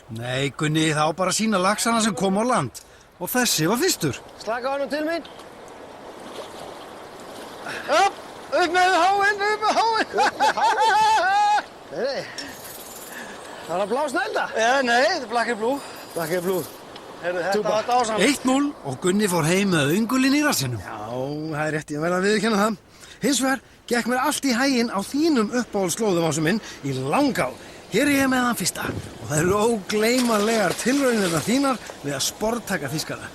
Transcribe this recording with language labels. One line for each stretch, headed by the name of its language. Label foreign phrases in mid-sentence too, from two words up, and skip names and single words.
Icelandic: Nei, Gunni, þá bara sína laxana sem kom á land. Og þessi var fyrstur. Slaka honum til mín. Upp með háinn! Nei, það var blá snælda. Nei, þetta er Black and Blue. Black and Blue. Þetta var dásamlegt. 1-0 og Gunni fór heim með öngulinn í rassinum. Já, það er rétt, ég verð að viðurkenna það. Hins vegar gekk mér allt í haginn á þínum uppáhaldslóðum Ási minn í Langá. Hér er ég með hann fyrsta og það eru ógleymanlegar tilraunirnar þínar við að sporttaka fiskana.